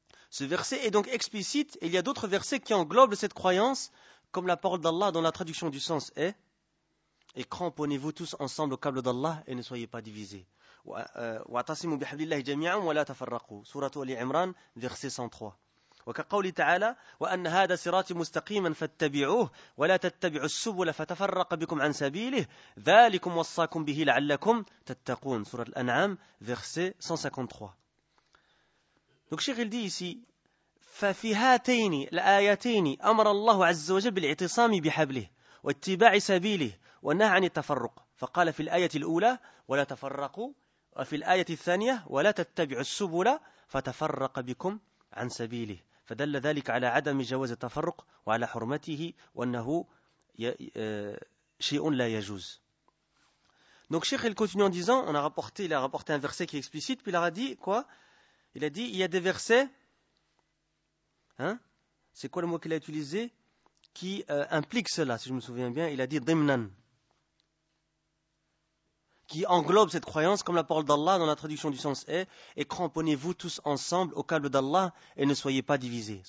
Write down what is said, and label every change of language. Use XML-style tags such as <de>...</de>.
<fr>Ce verset est donc explicite. Et il y a d'autres versets qui englobent cette croyance, comme la parole d'Allah dont la traduction du sens est « Et cramponnez-vous tous ensemble au câble d'Allah et ne soyez pas divisés. »</fr> <ar>واعتصموا بحبل الله جميعا ولا تفرقوا سورة آل عمران</ar> <fr>verset 103</fr> <ar>وكقول تعالى وأن هذا صراطي مستقيما فاتبعوه ولا تتبعوا السبل فتفرق بكم عن سبيله ذلكم وصاكم به لعلكم تتقون سورة الأنعام</ar> <fr>verset 153. Donc Cheikh il dit ici,</fr> <ar>ففي هاتين الآيتين أمر الله عز وجل بالاعتصام بحبله واتباع سبيله ونهى عن التفرق فقال في الآية الأولى ولا تفرقوا وفي الآية الثانية ولا تتبعوا السبل فتفرق بكم عن سبيله فدل ذلك على عدم جواز التفرق وعلى حرمته وأنه شيء لا يجوز.</ar> <fr>Donc Cheikh il continue en disant, il a rapporté un verset qui est explicite, puis il a dit il y a des versets, hein, c'est quoi le mot qu'il a utilisé qui implique cela, si je me souviens bien, il a dit dimnan, qui englobe cette croyance, comme la parole d'Allah dans la traduction du sens est, et cramponnez-vous tous ensemble au câble d'Allah et ne soyez pas divisés.</fr>